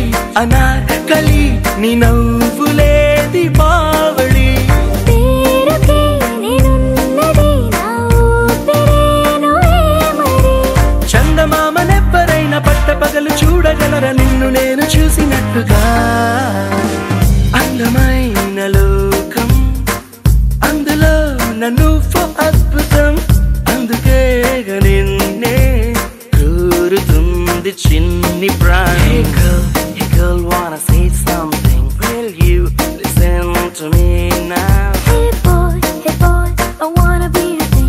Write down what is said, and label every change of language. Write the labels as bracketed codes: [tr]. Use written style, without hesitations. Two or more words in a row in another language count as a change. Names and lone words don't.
[te] అనార్కలి నీ నవ్వులే దీపావళి చందమామనెవ్వరైనా పట్టపగలు చూడగలరా నిన్ను నేను చూసినట్టుగా అందమైన లోకం అందులో నన్ను అద్భుతం అందుకేగా నిన్నే కోరుతుంది చిన్ని ప్రాణి [en] Hey girl, wanna say something? Will you listen to me now? Hey boy, I wanna be your thing.